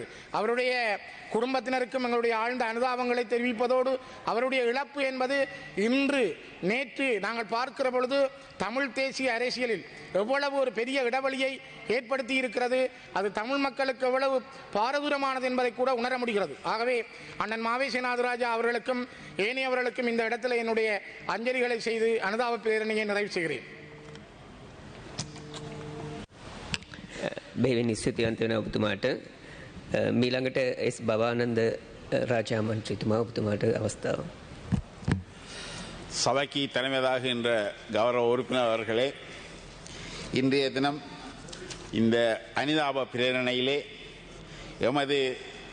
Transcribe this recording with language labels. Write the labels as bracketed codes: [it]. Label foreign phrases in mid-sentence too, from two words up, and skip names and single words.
[ta] அவருடைய குடும்பத்தினருக்கும் எங்களுடைய ஆழ்ந்த அனுதாபங்களை தெரிவிப்பதோடு அவருடைய இழப்பு என்பது இன்று நேற்று நாங்கள் பார்க்கிற பொழுது தமிழ் தேசிய அரசியலில் எவ்வளவு ஒரு பெரிய இடைவெளியை ஏற்படுத்தி இருக்கிறது, அது தமிழ் மக்களுக்கு எவ்வளவு பாரதூரமானது என்பதை கூட உணர முடிகிறது. ஆகவே அண்ணன் மாவை சேனாதிராஜா அவர்களுக்கும் ஏனையவர்களுக்கும் இந்த இடத்துல என்னுடைய அஞ்சலிகளை செய்து அனுதாப பேரணியை நிறைவு செய்கிறேன். [si] බෙහෙවින් ස්තුතිවන්ත වෙන ඔබතුමාට. මීළඟට එස් බවානන්ද රාජා මන්ත්‍රීතුමා ඔබතුමාට අවස්ථාව. [ta] சபைக்கு தலைமையாகின்ற கௌரவ உறுப்பினர் அவர்களே, இன்றைய தினம் இந்த அனுதாப பிரேரணையிலே எமது